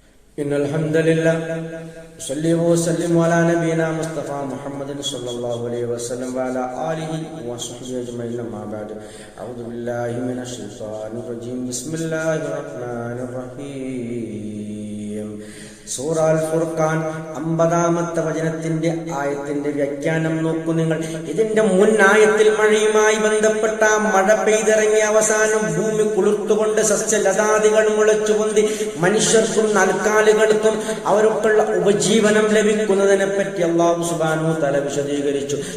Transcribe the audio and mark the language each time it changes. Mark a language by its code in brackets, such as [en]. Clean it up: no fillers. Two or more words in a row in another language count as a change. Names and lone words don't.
[ar] إن الحمد لله صلى وسلم على نبينا مصطفى محمد صلى الله عليه وسلم وعلى آله وصحبه أجمعين أما بعد أعوذ بالله من الشيطان الرجيم بسم الله الرحمن الرحيم [ml] സൂറ അൽ ഫുർഖാൻ 50-ാമത്തെ വചനത്തിന്റെ ആയത്തിന്റെ വ്യാഖ്യാനം നോക്കൂ നിങ്ങൾ. ഇതിന്റെ മുൻ ആയത്തിൽ മഴയുമായി ബന്ധപ്പെട്ട മഴ പെയ്തിറങ്ങിയ അവസാനം ഭൂമി കുളിർത്തുകൊണ്ട് സസ്യലതാദികൾ മുളച്ചു പൊന്തി മനുഷ്യർക്കും നാൽക്കാലികൾക്കും അവർക്കുള്ള ഉപജീവനം ലഭിക്കുന്നതിനെ പറ്റി [ar] الله سبحانه تعالى [ml] വിശദീകരിച്ചു.